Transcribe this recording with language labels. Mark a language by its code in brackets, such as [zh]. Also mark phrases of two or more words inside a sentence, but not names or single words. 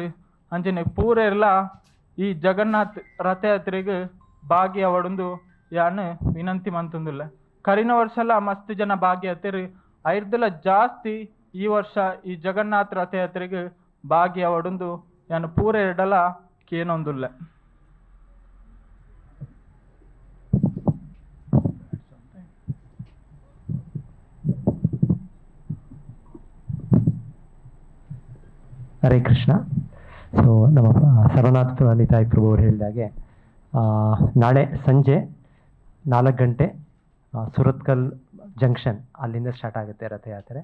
[tcy] ಅಂಚನೆ ಪೂರೆರ್ಲ ಈ ಜಗನ್ನಾಥ್ ರಥಯಾತ್ರೆಗೆ ಭಾಗಿಯಾವಡುಂದು ಯಾನು ವಿನಂತಿ ಮಂತೊಂದುಲ್ಲೆ. ಕರಿನ ವರ್ಷಲ ಮಸ್ತ್ ಜನ ಭಾಗಿಯಾತೇರು. ಐರ್ದಲ ಜಾಸ್ತಿ ಈ ವರ್ಷ ಈ ಜಗನ್ನಾಥ್ ರಥಯಾತ್ರೆಗೆ ಭಾಗಿಯಾವಡುಂದು ಯಾನು ಪೂರ ಎರಡಲ ಕೇನೊಂದುಲ್ಲೆ. ಹರೇ ಕೃಷ್ಣ. [kn] ಸೊ ನಮ್ಮ ಸರ್ವನಾಥ್ ನಿತಾಯ್ ಪ್ರಭು ಅವರು ಹೇಳಿದಾಗೆ ನಾಳೆ ಸಂಜೆ 4 ಗಂಟೆ ಸುರತ್ಕಲ್ ಜಂಕ್ಷನ್ ಅಲ್ಲಿಂದ ಸ್ಟಾರ್ಟ್ ಆಗುತ್ತೆ ರಥಯಾತ್ರೆ.